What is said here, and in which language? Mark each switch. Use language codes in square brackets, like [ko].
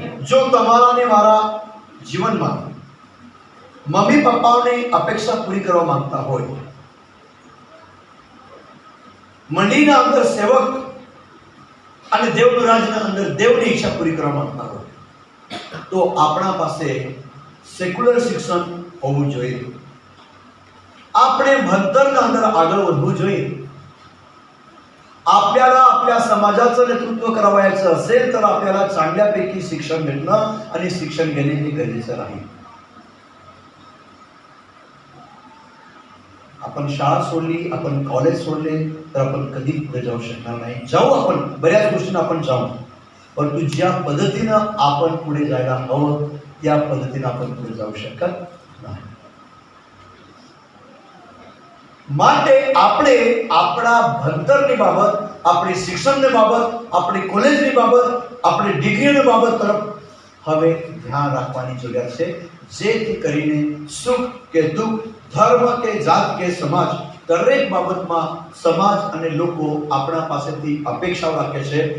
[gu] જો તમારા ને મારા જીવનમાં મમ્મી પપ્પાઓની અપેક્ષા પૂરી કરવા માંગતા હોય, મંડીના અંદર સેવક અને દેવનું રાજના અંદર દેવની ઈચ્છા પૂરી કરવા માંગતા હોય, તો આપણા પાસે સેક્યુલર શિક્ષણ હોવું જોઈએ. આપણે ભણતરના અંદર આગળ વધવું જોઈએ. [mr] आपल्याला आपल्या समाजाचं नेतृत्व करावयाचं असेल तर आपल्याला चांगल्यापैकी शिक्षण भेटणं आणि शिक्षण घेणे हे गरजेचं राहील. आपण शाळा सोडली, आपण कॉलेज सोडले तर आपण कधी पुढे जाऊ शकणार नाही. जाऊ आपण बऱ्याच गोष्टींना आपण जाऊ, परंतु ज्या पद्धतीनं आपण पुढे जायला हवं त्या पद्धतीनं आपण पुढे जाऊ शकत नाही. [gu] માટે આપણે આપણા ભણતરની બાબત, આપણી શિક્ષણની બાબત, આપણી કોલેજની બાબત, આપણી ડિગ્રીની બાબત તરફ હવે ધ્યાન રાખવાની જરૂરિયાત છે, જેથી કરીને સુખ કે દુઃખ, ધર્મ કે જાત કે સમાજ, દરેક બાબતમાં સમાજ અને લોકો આપણા પાસેથી અપેક્ષાઓ રાખે છે.